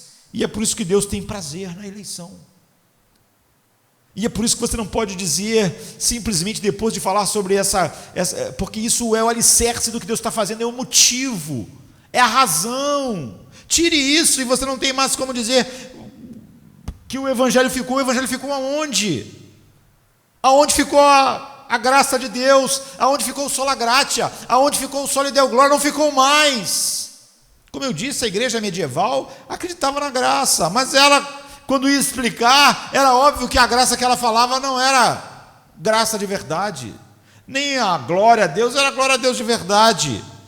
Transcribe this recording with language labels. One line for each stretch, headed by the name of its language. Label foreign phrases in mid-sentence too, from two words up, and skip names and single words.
Portuguese: E é por isso que Deus tem prazer na eleição. E é por isso que você não pode dizer simplesmente depois de falar sobre essa porque isso é o alicerce do que Deus está fazendo, é o motivo, é a razão. Tire isso e você não tem mais como dizer que o Evangelho ficou. O Evangelho ficou aonde? Aonde ficou a graça de Deus? Aonde ficou o
Latin: sola gratia?
Portuguese: Aonde ficou o
Latin: Soli Deo Glória?
Portuguese: Não ficou mais. Como eu disse, a igreja medieval acreditava na graça, mas ela, quando ia explicar, era óbvio que a graça que ela falava não era graça de verdade, nem a glória a Deus era glória a Deus de verdade.